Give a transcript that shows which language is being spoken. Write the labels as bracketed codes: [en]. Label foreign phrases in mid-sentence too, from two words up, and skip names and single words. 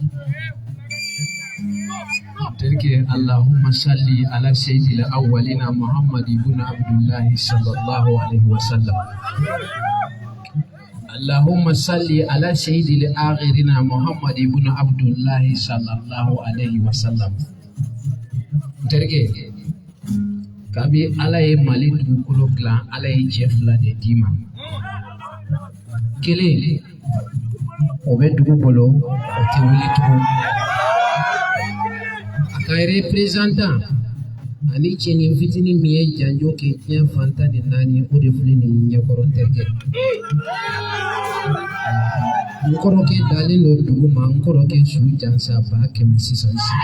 [ar] Terge اللهم صل على سيد الأولين محمد بن عبد الله صلى الله عليه وسلم. اللهم صل على سيد الآخرين محمد بن عبد الله صلى الله عليه وسلم. [bm] Terge kabi alaye mali dugukolo dilan alaye cɛ fila de d'i ma kelen o bɛ dugu bolo o tɛ wuli tugun a ka représentant ani cɛnin fitinin min ye janjo kɛ diɲɛ fantan ni naani o de filɛ nin ɲɛkɔrɔ Terge n kɔrɔkɛ dalen don dugu ma n kɔrɔkɛ su jansa 600